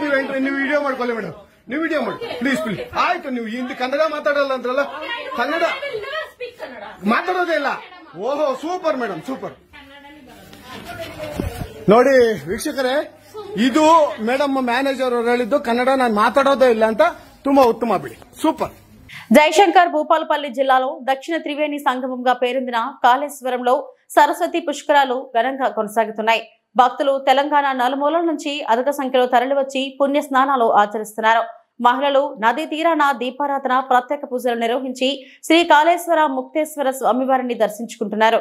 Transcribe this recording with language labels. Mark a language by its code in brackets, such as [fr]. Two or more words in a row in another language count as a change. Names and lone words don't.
[kn] ನೀವು ವಿಡಿಯೋ ಮಾಡ್ಕೊಳ್ಳಿ ಮೇಡಮ್, ನೀವು ವಿಡಿಯೋ ಮಾಡಿ [en] please please. [kn] ಆಯ್ತು, ನೀವು ಹಿಂದಿ ಕನ್ನಡ ಮಾತಾಡಲ್ಲ ಅಂದ್ರಲ್ಲ, ಕನ್ನಡ ಮಾತಾಡೋದೇ ಇಲ್ಲ. ಓಹೋ, [en] super madam, [kn] ಸೂಪರ್. ನೋಡಿ ವೀಕ್ಷಕರೇ, ಇದು [en] madam manager [kn] ಅವರು ಹೇಳಿದ್ದು ಕನ್ನಡ ನಾನು ಮಾತಾಡೋದೇ ಇಲ್ಲ ಅಂತ. ತುಂಬಾ ಉತ್ತಮ ಬಿಡಿ, ಸೂಪರ್. [te] జయశంకర్ భూపాలపల్లి జిల్లాలో దక్షిణ త్రివేణి సంగమంగా పేరొందిన కాళేశ్వరంలో సరస్వతి పుష్కరాలు ఘనంగా కొనసాగుతున్నాయి. భక్తులు తెలంగాణ నలుమూలల నుంచి అధిక సంఖ్యలో తరలివచ్చి పుణ్య స్నానాలు ఆచరిస్తున్నారు. మహిళలు నదీ తీరాన దీపారాధన, ప్రత్యేక పూజలు నిర్వహించి శ్రీ కాళేశ్వర ముక్తేశ్వర స్వామివారిని దర్శించుకుంటున్నారు.